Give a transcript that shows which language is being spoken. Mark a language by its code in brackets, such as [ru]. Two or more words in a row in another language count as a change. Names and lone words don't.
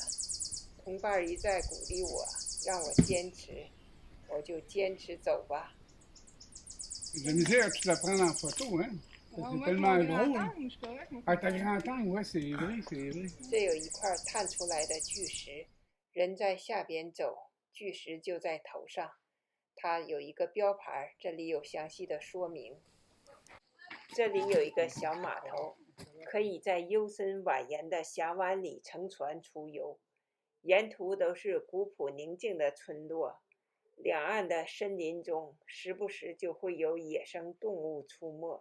[zh] 同伴一再鼓励我，让我坚持，我就坚持走吧。 [fr] De misère, tu la prends en photo, hein? C'est tellement drôle. Ah, t'as grand angle, ouais, c'est vrai, c'est vrai. [zh] 这有一块探出来的巨石，人在下边走，巨石就在头上。它有一个标牌，这里有详细的说明。这里有一个小码头，可以在幽深蜿蜒的峡湾里乘船出游，沿途都是古朴宁静的村落，两岸的森林中时不时就会有野生动物出没。